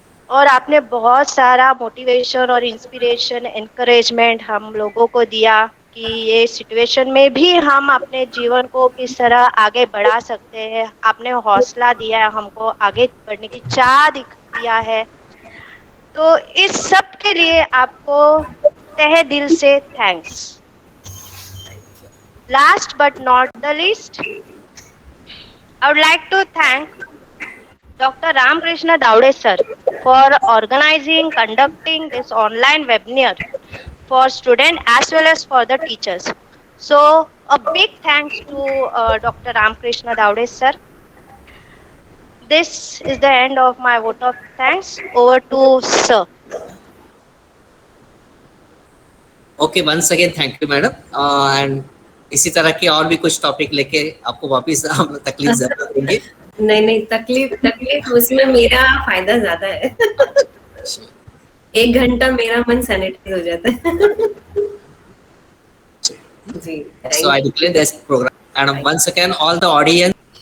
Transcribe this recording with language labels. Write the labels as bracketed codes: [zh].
[hi] और आपने बहुत सारा मोटिवेशन और इंस्पिरेशन, एनकरेजमेंट हम लोगों को दिया कि ये सिचुएशन में भी हम अपने जीवन को किस तरह आगे बढ़ा सकते हैं। आपने हौसला दिया है हमको, आगे बढ़ने की चाह दिया है। तो इस सब के लिए आपको तहे दिल से thanks. [en] Last but not the least, I would like to thank Dr. Ramakrishna Daude sir for organizing, conducting this online webinar for students as well as for the teachers. So a big thanks to Dr. Ramakrishna Daude sir. This is the end of my vote of thanks. Over to sir. Okay, once again thank you madam. [hi] And इसी तरह के और भी कुछ topic लेके आपको वापस हम तकलीफ जरूर देंगे। नहीं, तकलीफ उसमें मेरा फायदा ज्यादा है। 1 घंटा मेरा मन सैनिटाइज हो जाता है। जी, [en] so I declare this program and once again all the audience